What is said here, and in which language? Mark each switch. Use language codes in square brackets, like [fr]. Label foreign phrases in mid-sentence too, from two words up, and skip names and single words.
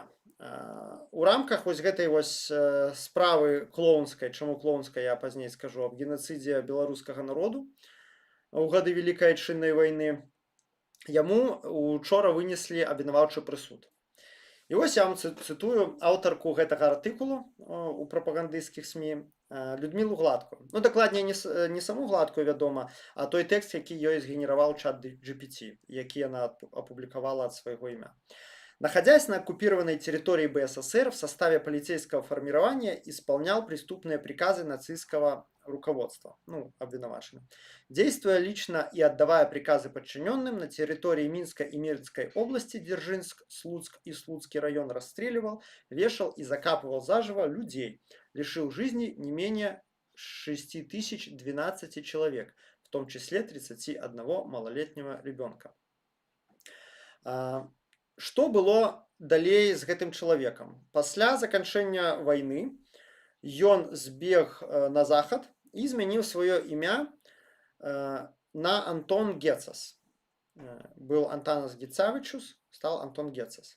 [be] У рамках вось гэтай вось справы клоунскай, чаму клоунскай, я пазней скажу, аб генацыдзе беларускага народу ў гады Вялікай Айчыннай вайны, яму учора вынеслі абвінаваўчы прысуд. І вось я вам цытую аўтарку гэтага артыкулу у прапагандысцкіх СМІ Людмілу Гладкую. Ну, дакладней, не саму Гладкую, вядома, а той тэкст, які ёй згенераваў чат GPT, які яна [ru] опубликовала от своего имя. Находясь на оккупированной территории БССР в составе полицейского формирования, исполнял преступные приказы нацистского руководства, ну, обвинуваченным. Действуя лично и отдавая приказы подчиненным, на территории Минской и Мирской области Дзержинск, Слуцк и Слуцкий район расстреливал, вешал и закапывал заживо людей, лишил жизни не менее 6012 человек, в том числе 31 малолетнего ребенка. [be] Што было далей з гэтым чалавекам? Пасля заканчэння вайны ён збег на захад і змяніў сваё імя на Антон Гецас. [ru] Был Антанас Гецавічус, стал Антон Гецас.